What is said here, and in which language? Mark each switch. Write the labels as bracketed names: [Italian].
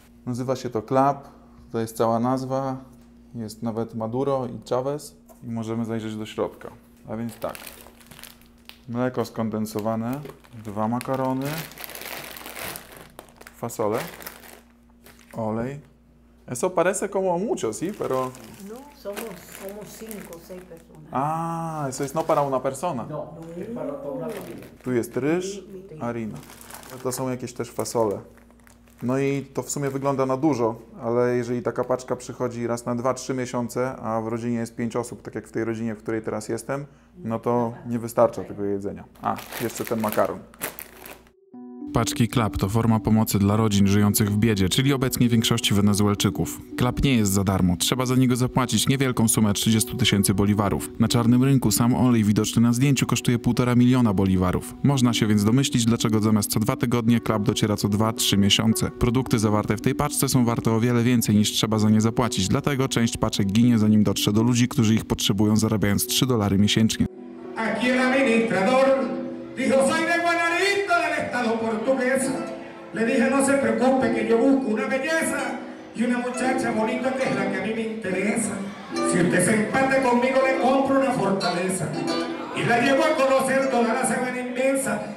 [Polish] Nazywa się to Clap, to jest cała nazwa, jest nawet Maduro i Chavez i możemy zajrzeć do środka. A więc tak, mleko skondensowane, 2 makarony, fasole, olej. [Spanish] Eso parece como mucho, ¿sí? Pero... No, somos 5 o 6 personas. Eso es no para una persona. No, es para toda una familia. [Polish] Tu jest ryż, harina. To są jakieś też fasole. No i to w sumie wygląda na dużo, ale jeżeli taka paczka przychodzi raz na 2-3 miesiące, a w rodzinie jest 5 osób, tak jak w tej rodzinie, w której teraz jestem, no to nie wystarcza tego jedzenia. Jeszcze ten makaron. Paczki Clap to forma pomocy dla rodzin żyjących w biedzie, czyli obecnie większości Wenezuelczyków. Clap nie jest za darmo, trzeba za niego zapłacić niewielką sumę 30 000 boliwarów. Na czarnym rynku sam olej widoczny na zdjęciu kosztuje 1,5 miliona boliwarów. Można się więc domyślić, dlaczego zamiast co 2 tygodnie Clap dociera co 2-3 miesiące. Produkty zawarte w tej paczce są warte o wiele więcej niż trzeba za nie zapłacić, dlatego część paczek ginie zanim dotrze do ludzi, którzy ich potrzebują, zarabiając $3 miesięcznie. [Spanish] Aquí el administrador dijo, soy de Guanarito del Estado portuguesa. Le dije, no se preocupe que yo busco una belleza y una muchacha bonita que es la que a mí me interesa. Si usted se empate conmigo le compro una fortaleza y la llevo a conocer toda la semana inmensa.